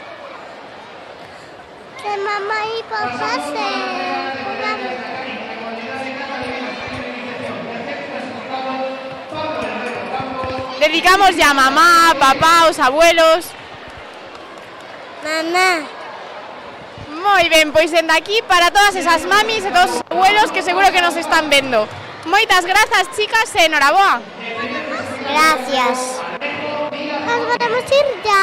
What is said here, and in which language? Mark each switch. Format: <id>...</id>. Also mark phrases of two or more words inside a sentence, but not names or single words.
<es>Que mamá y papá Dedicamos ya a mamá, papá, os abuelos. Mamá.</es> <gl>Moi ben, pois dende aquí para todas esas mamis e todos os abuelos que seguro que nos están vendo. Moitas grazas, chicas, e enhoraboa.</gl> <es>Gracias. Nos podemos ir ya.</es>